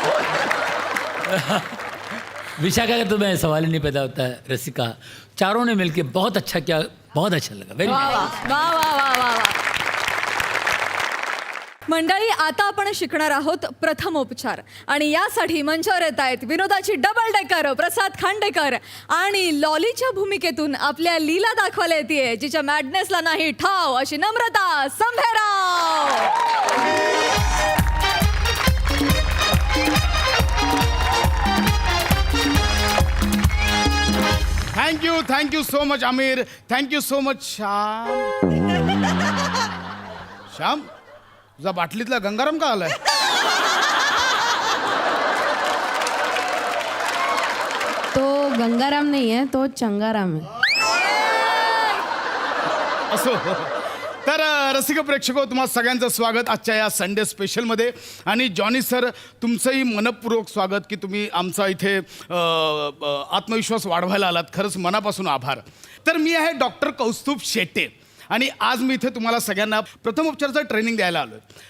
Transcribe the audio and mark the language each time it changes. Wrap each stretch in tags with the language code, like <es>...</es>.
<hi>विशाखा का तो मैं सवाल ही नहीं पैदा होता है. रसिका, चारों ने मिलके बहुत अच्छा किया, बहुत अच्छा लगा.</hi> <en>Very वा वा वा वा वा वा वा.</en> <mr>मंडळी, आता आपण शिकणार आहोत प्रथमोपचार आणि यासाठी मंचावर येत आहेत विनोदाची डबल डेकर प्रसाद खांडेकर आणि लॉलीच्या भूमिकेतून आपल्या लीला दाखवायला येते जिच्या मॅडनेसला नाही ठाव अशी नम्रता Sambherao.</mr> <en>Thank you so much Aamir. Thank you so much Shyam.</en> <mr>Shyam, तुझा बाटलीतला गंगाराम का आलाय?</mr> <hi>तो गंगाराम नहीं है, तो चंगाराम है.</hi> <mr>असो. तर रसिक प्रेक्षको, तुम्हा सगळ्यांचं स्वागत आजच्या या संडे स्पेशलमध्ये. आणि जॉनी सर, तुमचंही मनपूर्वक स्वागत की तुम्ही आमचा इथे आत्मविश्वास वाढवायला आलात. खरंच मनापासून आभार. तर मी आहे डॉक्टर कौस्तुभ शेटे आणि आज मी इथे तुम्हाला सगळ्यांना प्रथमोपचाराचं ट्रेनिंग द्यायला आलो आहे.</mr>